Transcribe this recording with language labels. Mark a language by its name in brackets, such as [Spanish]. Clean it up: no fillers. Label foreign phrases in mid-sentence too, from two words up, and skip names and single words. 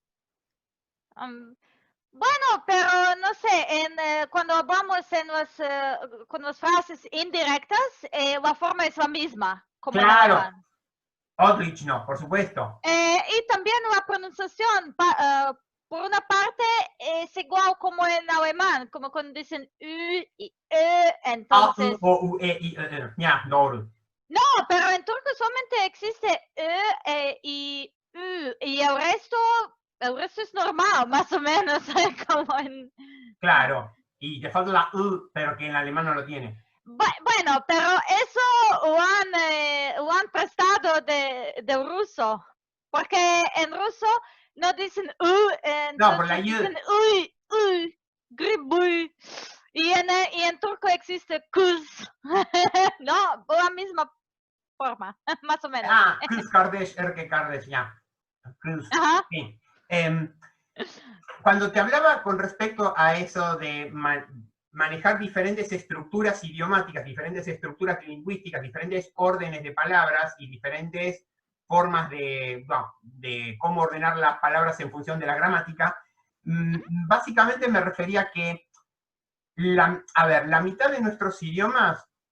[Spanish] Bueno, pero no sé, cuando hablamos con las frases indirectas, la forma es la misma, como en Claro, alemán. Otrich no, por supuesto. Y también la pronunciación, por una parte, es igual como en alemán, como cuando dicen U y E, A, U, entonces... O, U, E, I, [Turkish] ya, doğru. [Spanish] No, pero en turco solamente existe y U, y el resto es normal, más o menos, como en... Claro, y te falta la U, pero que en alemán no lo tiene. Bueno, pero eso lo han prestado del ruso, porque en ruso no dicen No, por la entonces Y. dicen uy, gribuy. Y en turco existe kuz, ¿no? La misma forma, más o menos. [Turkish] Ah, kız kardeş, erkek kardeş, ya. [Spanish] Kız, Ajá. sí. Cuando te hablaba con respecto a eso de manejar diferentes estructuras idiomáticas, diferentes estructuras lingüísticas, diferentes órdenes de palabras y diferentes formas de cómo ordenar las palabras en función de la gramática, básicamente me refería a que, la mitad de nuestros idiomas